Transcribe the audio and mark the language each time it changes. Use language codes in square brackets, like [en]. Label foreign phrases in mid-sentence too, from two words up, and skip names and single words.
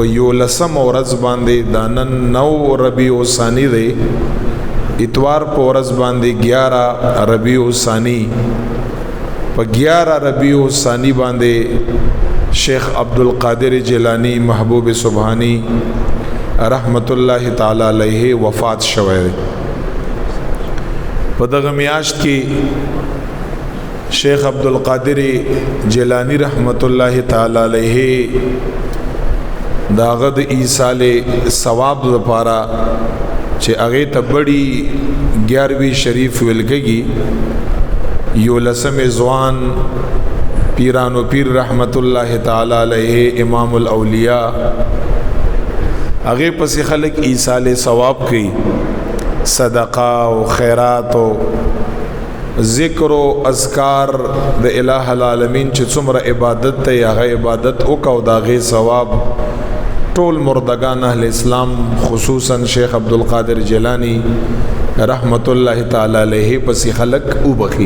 [ps] 11 ورځ باندې د نن 9 ربیع الثانی دی، اتوار په ورځ باندې 11 ربیع الثانی، په 11 ربیع الثانی باندې شیخ عبدالقادر جیلانی محبوب سبحانی [ar] رحمت الله تعالی علیه [ps] وفات شوی دی. په دغه میاشت کې شیخ عبدالقادر جیلانی [ar] رحمت الله تعالی علیه [ps] داغه د ایصال ثواب لپاره چې هغه ته بڑی 11ویں شریف ولګي، یو لسم ځوان پیرانو پیر [ar] رحمت الله تعالی علیه [ps] امام الاولیاء هغه پس خلق ایصال ثواب کوي، صدقه او خیرات او ذکر او اذکار د الہ العالمین چې څومره عبادت ته هغه عبادت وکاو داغه ثواب ټول مردگان اهل اسلام خصوصا شیخ عبدالقادر جیلانی [ar] رحمت الله تعالی علیه [ps] پسې خلق وبخي.